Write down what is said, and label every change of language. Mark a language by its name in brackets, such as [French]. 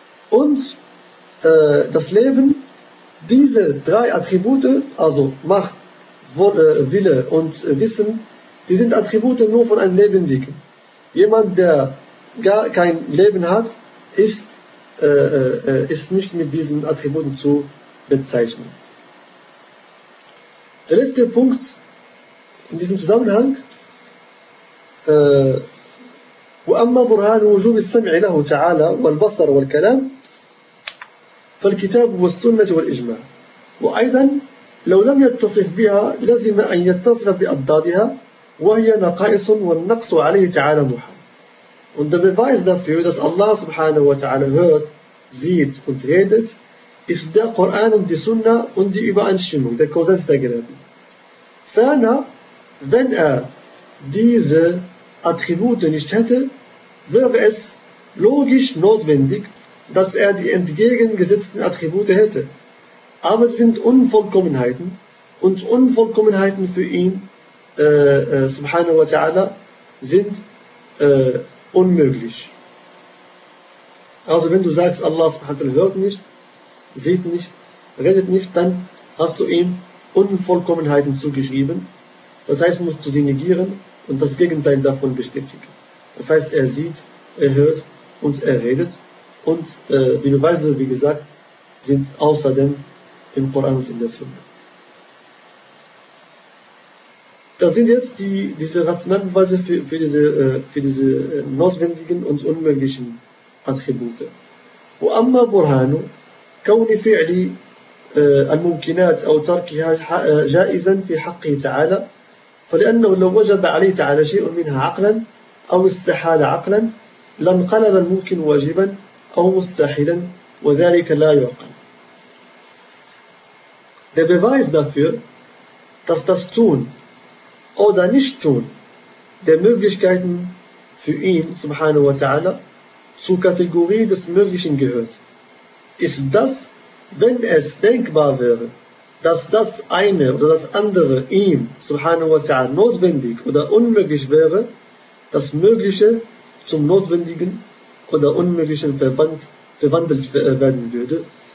[German] Und das Leben, diese drei Attribute, also Macht, Wille und Wissen, die sind Attribute nur von einem Lebendigen. Jemand, der gar kein Leben hat, ist nicht mit diesen Attributen zu bezeichnen. Der letzte Punkt in diesem Zusammenhang, [Arabic] وَأَمَّا بُرْهَانُ وَجُوبِ السَّمْعِ لَهُ تَعَالَى وَالْبَصَرُ وَالْكَلَامُ فَالْكِتَابُ وَالسُّنَّةُ وَالْإِجْمَاعُ. وأيضا لو لم يتصف بها لزم أن يتصف بأضدادها وهي نقائص والنقص عليه تعالى محال. [German] Und der Beweis dafür, dass Allah subhanahu wa ta'ala hört, sieht und redet, ist der Koran und die Sunna und die Übereinstimmung, der Konsens der Gelehrten. Ferner, wenn er diese Attribute nicht hätte, wäre es logisch notwendig, dass er die entgegengesetzten Attribute hätte. Aber es sind Unvollkommenheiten, und Unvollkommenheiten für ihn, subhanahu wa ta'ala, sind unmöglich. Also wenn du sagst, Allah subhanahu wa ta'ala hört nicht, sieht nicht, redet nicht, dann hast du ihm Unvollkommenheiten zugeschrieben. Das heißt, musst du sie negieren und das Gegenteil davon bestätigen. Das heißt, er sieht, er hört und er redet. Und die Beweise, wie gesagt, sind außerdem im Koran und in der Sunna. Das sind jetzt diese rationalen Beweise für diese notwendigen und unmöglichen Attribute. [Arabic] وأما برهان كون فعل الممكنات أو تركها جائزا في حقه تعالى فلأنه لو وجب عليه تعالى شيء منها عقلا أو استحال عقلا لانقلب الممكن واجبا أو مستحيلا وذلك لا يعقل. [German] Der Beweis dafür, dass das Tun oder Nicht-Tun der Möglichkeiten für ihn, subhanahu wa ta'ala, zur Kategorie des Möglichen gehört, ist das, wenn es denkbar wäre, dass das eine oder das andere ihm, subhanahu wa ta'ala, notwendig oder unmöglich wäre, das Mögliche zum Notwendigen oder Unmöglichen verwandelt werden würde.